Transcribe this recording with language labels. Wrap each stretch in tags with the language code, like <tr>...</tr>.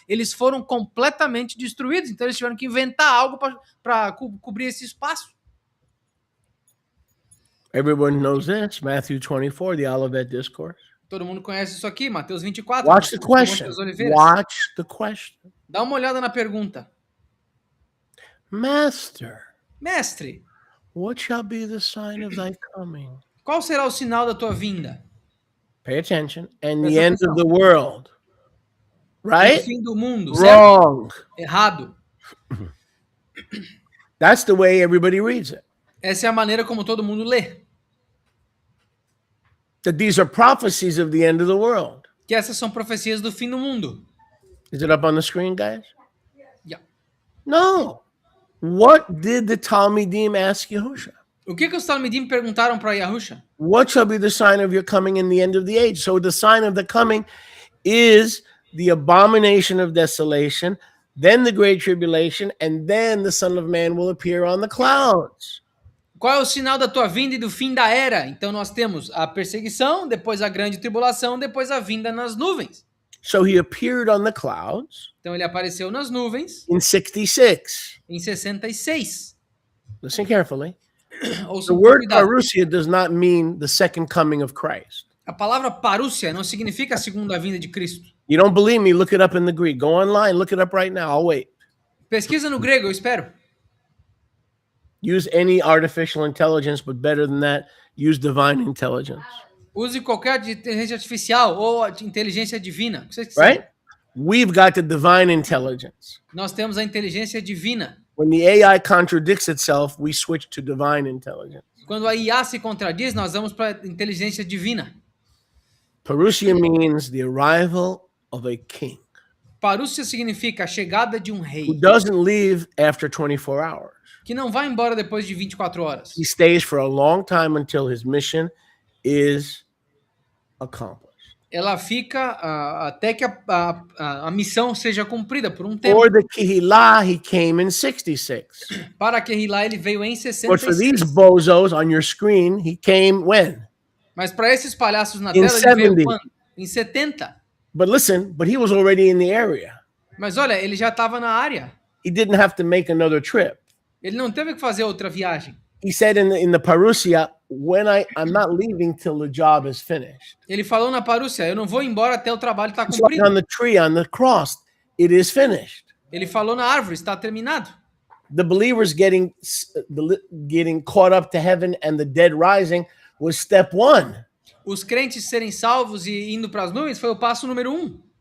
<pt>Eles foram completamente destruídos. Então eles tiveram que inventar algo para cobrir esse espaço.</pt> <en>Everyone knows this. Matthew 24, the Olivet Discourse.</en> <pt>Todo mundo conhece isso aqui, Mateus 24.</pt> <en>Watch the question. Watch the question.</en> <pt>Dá uma olhada na pergunta. Mestre,</pt> <en>what shall be the sign of thy coming?</en> <pt>Qual será o sinal da tua vinda?</pt> <en>Pay attention. And the end of the world. Right?</en> <pt>O fim do mundo.</pt> <en>Wrong.</en> <pt>Certo? Errado.</pt> <en>That's the way everybody reads it.</en> <pt>Essa é a maneira como todo mundo lê.</pt> <en>That these are prophecies of the end of the world.</en> <pt>Que essas são profecias do fim do mundo.</pt> <en>Is it up on the screen, guys? Yeah. No. What did the Talmidim ask Yahusha?</en> <pt>O que os Talmidim perguntaram para Yahusha?</pt> <en>What shall be the sign of your coming in the end of the age? So the sign of the coming is the abomination of desolation, then the great tribulation, and then the Son of Man will appear on the clouds.</en> <pt>Qual é o sinal da tua vinda e do fim da era? Então nós temos a perseguição, depois a grande tribulação, depois a vinda nas nuvens.</pt> <en>So he appeared on the clouds.</en> <pt>Então ele apareceu nas nuvens.</pt> <en>In 66.</en> <pt>Em 66.</pt> <en>Listen carefully. The word parousia does not mean the second coming of Christ.</en> <pt>A palavra parúcia não significa a segunda vinda de Cristo.</pt> <en>You don't believe me? Look it up in the Greek. Go online, look it up right now. I'll wait.</en> <pt>Pesquisa no grego, eu espero.</pt> <en>Use any artificial intelligence, but better than that, use divine intelligence.</en> <pt>Use qualquer inteligência artificial ou inteligência divina.</pt> <en>Right? We've got the divine intelligence.</en> <pt>Nós temos a inteligência divina.</pt> <en>When the AI contradicts itself, we switch to divine intelligence.</en> <pt>Quando a IA se contradiz, nós vamos para a inteligência divina.</pt> <en>Parousia means the arrival of a king.</en> <pt>Parúcia significa a chegada de rei.</pt> <en>Who doesn't leave after 24 hours.</en> <pt>Que não vai embora depois de 24 horas.</pt> <en>He stays for a long time until his mission is accomplished.</en> <pt>Ela fica até que a missão seja cumprida por tempo.</pt> <en>For the Kehillah, he came in 66.</en> <pt>Para Kehillah, ele veio em 66.</pt> <en>But for these bozos on your screen, he came when?</en> <pt>Mas para esses palhaços na tela, ele veio quando? Em 70.</pt> <en>But listen, he was already in the area.</en> <pt>Mas olha, ele já estava na área.</pt> <en>He didn't have to make another trip.</en> <pt>Ele não teve que fazer outra viagem.</pt> <en>He said in the parousia, when I'm not leaving till the job is finished.</en> <pt>Ele falou na parúcia, eu não vou embora até o trabalho estar</pt> <en>Like</en> <pt>cumprido.</pt> <en>on the tree, on the cross, it is finished.</en> <pt>Ele falou na árvore, está terminado.</pt> <en>The believers getting caught up to heaven and the dead rising was step 1.</en> <pt>Os crentes serem salvos e indo para as nuvens foi o passo número 1.</pt>